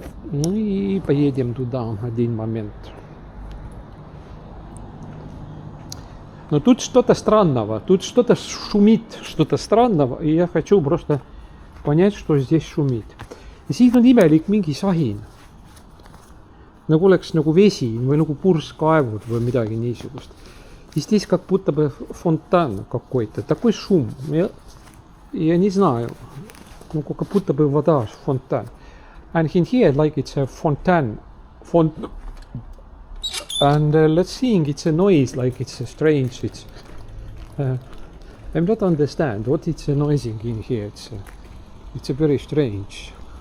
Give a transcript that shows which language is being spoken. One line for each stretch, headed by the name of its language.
Russian: Ну и поедем туда один момент. Но тут что-то странного, тут что-то шумит, что-то странного, и я хочу просто понять, что здесь шумит.
Estonian: Ja siin on imelik mingi sahin. Nagu oleks nagu vesi või nagu purskkaevud või midagi niisugust.
Russian: И здесь как будто бы фонтан какой-то, такой шум. Я не знаю, ну как будто бы вода, фонтан.
English: And in here like it's a fontaine. And let's see, it's a noise like it's a strange. It's I'm not understand what it's a noising in here. It's a very strange.